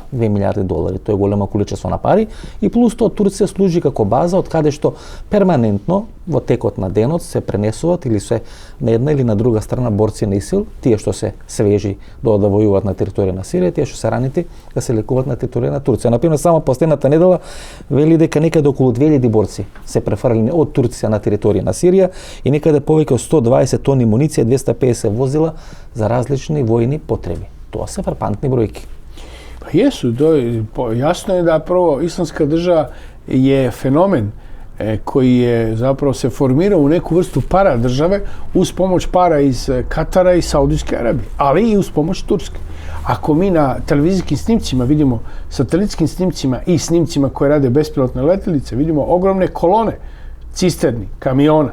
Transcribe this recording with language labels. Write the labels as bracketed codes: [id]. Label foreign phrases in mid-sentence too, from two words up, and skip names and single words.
[mk] 2 милиарди долари, тоа е големо количество на пари и плюс тоа Турција служи како база од каде што перманентно во текот на денот се пренесуваат или се на една или на друга страна борци на ИСИЛ, тие што се свежи да војуваат на територија на Сирија, тие што се ранити да се лекуваат на територија на Турција. Например, само последната недела вели дека некаде околу 2000 борци се префрлени од Турција на територија на Сирија и некаде повеќе од 120 тони муниција, 250 возила за различни војни потреби. Тоа се фрапантни бројки. [sr] Pa jesu, jasno je da prvo Islamska država je fenomen koji je zapravo se formirao u neku vrstu para države uz pomoć para iz Katara i Saudijske Arabije, ali i uz pomoć Turske. Ako mi na televizijskim snimcima vidimo, satelitskim snimcima i snimcima koje rade bespilotne letelice, vidimo ogromne kolone cisterni, kamiona.